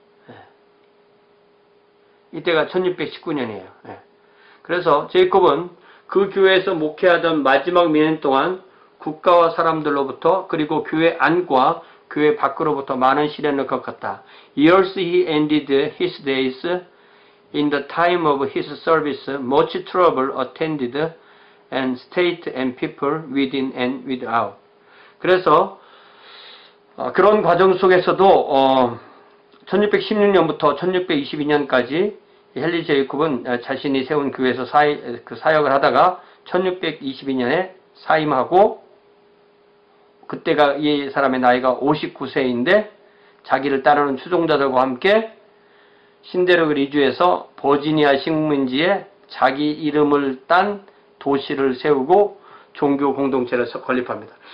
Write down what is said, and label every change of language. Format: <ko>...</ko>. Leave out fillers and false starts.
<ko>예. 이때가 1619년이에요. 예. 그래서 제이콥은 그 교회에서 목회하던 마지막 몇 년 동안 국가와 사람들로부터 그리고 교회 안과 교회 밖으로부터 많은 시련을 겪었다.</ko> <en>Years he ended his days in the time of his service, much trouble attended and state and people within and without.</en> <ko>그래서 그런 과정 속에서도 1616년부터 1622년까지 헨리 제이콥은 자신이 세운 교회에서 사역을 하다가 1622년에 사임하고 그때가 이 사람의 나이가 59세인데 자기를 따르는 추종자들과 함께 신대륙 리주에서 버지니아 식민지에 자기 이름을 딴 도시를 세우고 종교 공동체를 건립합니다.</ko>